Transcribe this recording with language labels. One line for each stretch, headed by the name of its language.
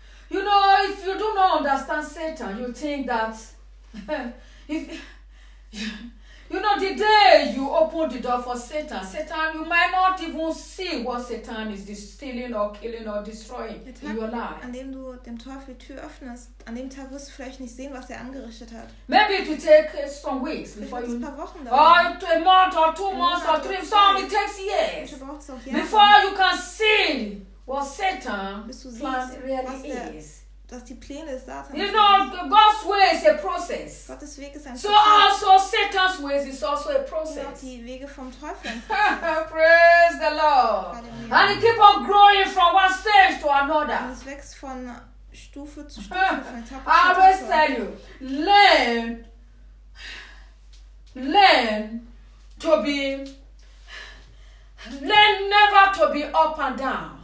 English: You know, if you do not understand Satan, you think that you know, the day you open the door for Satan, you might not even see what Satan is stealing or killing or destroying
German: Tag,
English: in your life.
German: An dem du dem Teufel die Tür öffnest, an dem Tag wirst du vielleicht nicht sehen, was er angerichtet hat.
English: Maybe it will take some weeks before
German: ein paar Wochen dauern.
English: Or a month or two months or three. Some it takes years before you can see what Satan plans really is.
German: Dass die Pläne des Satans.
English: You know, God's way is a process.
German: Gottes Weg ist ein so Prozess.
English: So also Satan's way is also a process.
German: Und die Wege vom Teufel.
English: Praise the Lord.
German: Halleluja.
English: And it keep on growing from one stage to another.
German: Und es wächst von Stufe zu Stufe, von Etappe zu Etappe.
English: I always tell you, learn never to be up and down.